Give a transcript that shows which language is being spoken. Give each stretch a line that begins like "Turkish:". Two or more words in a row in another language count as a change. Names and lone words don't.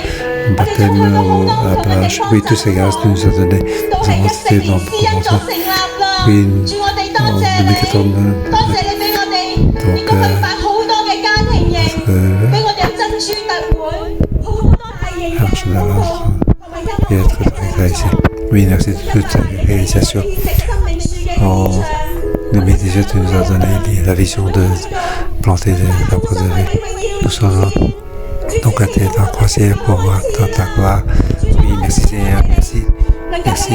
Cantonese: 我哋仲去過好多唔同嘅地方浸禮，都係一四年施恩座成立啦。主我哋多謝你，多謝你俾我哋亦都去辦好多嘅家庭營，俾我哋有珍珠特會，好多大型嘅活動同埋音樂嘅。
French: Oui, merci de toute ta réalisation. En 2018, tu nous as donné la vision de planter des arbres de vie. Nous sommes donc été en croisière pour ta gloire. Oui, merci Seigneur, merci. Merci.